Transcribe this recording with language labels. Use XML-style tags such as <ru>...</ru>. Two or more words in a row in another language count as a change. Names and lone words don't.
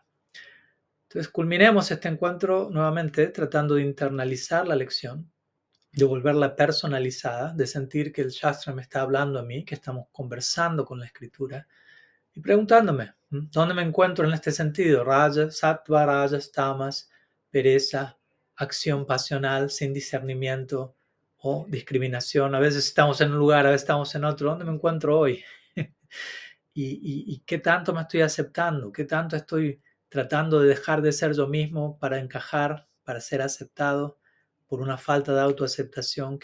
<es>Entonces culminemos este encuentro nuevamente tratando de internalizar la lección, de volverla personalizada, de sentir que el Shastra me está hablando a mí, que estamos conversando con la escritura, y preguntándome, ¿dónde me encuentro en este sentido?</es> <sa>Rajas, sattva, rajas, tamas,</sa> <es>pereza, acción pasional, sin discernimiento o discriminación. A veces estamos en un lugar, a veces estamos en otro. ¿Dónde me encuentro hoy? ¿Y qué tanto me estoy aceptando? ¿Qué tanto estoy tratando de dejar de ser yo mismo para encajar, para ser aceptado por una falta de autoaceptación?</es>